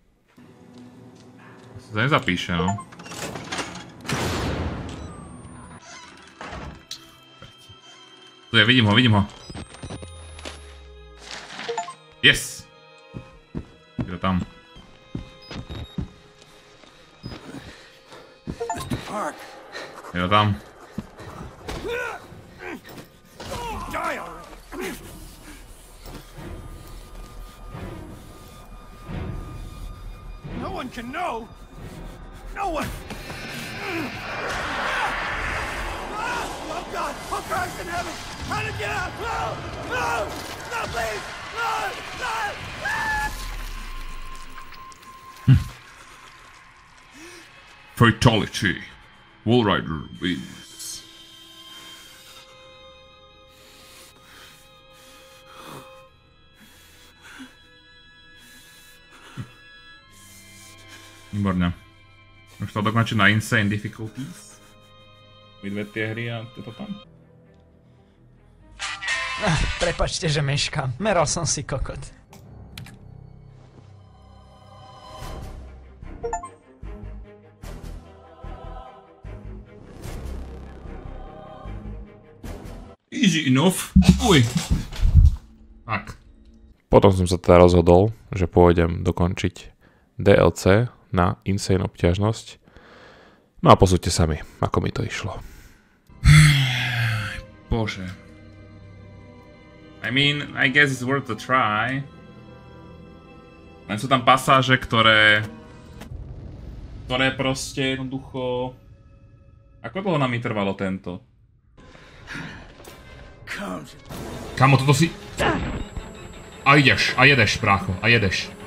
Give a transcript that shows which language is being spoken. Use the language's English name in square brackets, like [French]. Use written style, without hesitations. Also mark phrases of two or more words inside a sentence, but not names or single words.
[Slovak] To sa nezapíše, no. Tu je, vidím ho. Yes! Je to tam. Je to tam. [English] No one can know. No one. Oh God! Oh Christ in heaven! How to get out? No! No! No! Please! No! No! Fatality. Wall Rider wins. [Slovak] Výborne. Už to dokončí na [English] Insane Difficulties. [Slovak] Vydve tie hry a je to tam. Prepačte, že meškám. Meral som si kokot. [English] Easy enough. Uj. [Slovak] Tak. Potom som sa teda rozhodol, že pôjdem dokončiť DLC na Insane obťažnosť. No a posúďte sami, ako mi to išlo. Bože. [English] I mean, I guess it's worth a try. [Slovak] Len sú tam pasáže, ktoré proste jednoducho... Ako dlho nám trvalo tento? Kamo, toto si... A ideš, a jedeš, brácho, a jedeš.